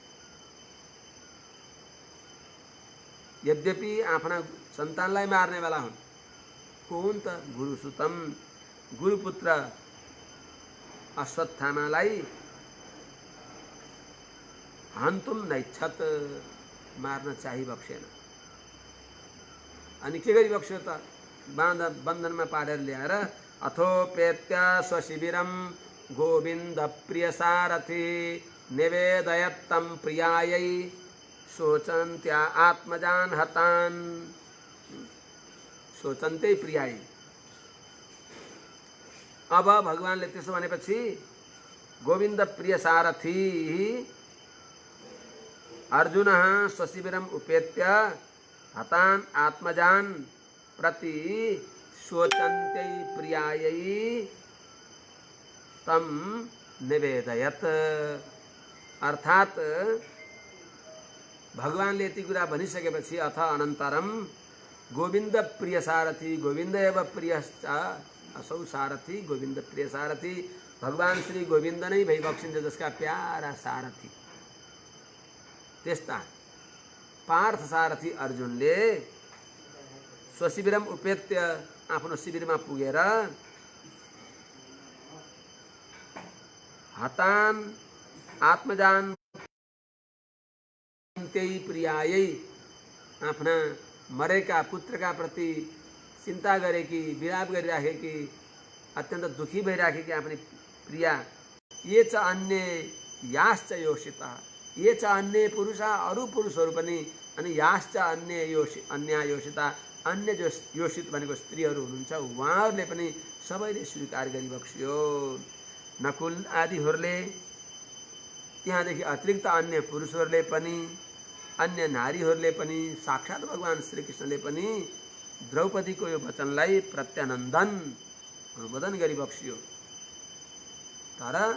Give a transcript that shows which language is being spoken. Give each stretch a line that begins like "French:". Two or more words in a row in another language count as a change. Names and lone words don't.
Nepali: यद्यपि आफ्ना सन्तानलाई मार्नेवाला हुन् कोन त गुरुसुतम गुरुपुत्र अश्वत्थामालाई
Sanskrit: हन्तुम नैच्छत्
Nepali: मार्न चाहिबक्सेन अनि के गरिबक्स्यो त बन्धनमा पारेर ल्याएर
Sanskrit: अथोपेत्य स्वशिबिरम गोविन्द प्रिय सारथी निवेदयत्तं प्रियायै शोचन्त्या आत्मजान हतान सोचन्ते प्रियाई
Nepali: अब भगवानले त्यसो भनेपछि
Sanskrit: गोविन्द प्रिय सारथी अर्जुन स्वशिबिरम उपेत्य हतान आत्मजान प्रति शोचन्ते प्रियायै तम निवेदयत
Nepali: अर्थात भगवानले यति कुरा भनिसकेपछि
Sanskrit: अथ अनन्तरम गोविन्द प्रिय सारथी गोविन्द एव प्रियश्च असौ सारथी गोविन्द प्रिय सारथी
Nepali: भगवान श्री गोविन्द नै भइबक्सिन्छ जसका प्यारा सारथी त्यस्ता पार्थ सारथी अर्जुनले
Sanskrit: स्वशिबिरम उपेत्य
Nepali: आफ्नो शिविरमा पुगेर
Sanskrit: हतान आत्मजान
Nepali: त्यही प्रियायै आफ्ना मरेका पुत्रका प्रति चिन्ता गरेकी विलाप गरिराखेकी अत्यन्त दुखी भइराखेकी आफ्नी
Sanskrit: प्रिया ये च अन्य याश्च योषिता ये च अन्य पुरुषा
Nepali: अरू पुरुषहरू पनि अनि
Sanskrit: याश्च अन्य योषिता
Nepali: अन्य जो योषित भनेको स्त्रीहरू हुनुहुन्छ उहाँहरूले पनि सबैले स्वीकार गरिबक्स्यो नकुल आदिहरूले त्यहाँदेखि अतिरिक्त अन्य पुरुषहरूले पनि अन्य नारीहरूले पनि साक्षात भगवान श्रीकृष्णले पनि द्रौपदीको यो वचनलाई प्रत्यानन्दन अनुमोदन गरिबक्स्यो तर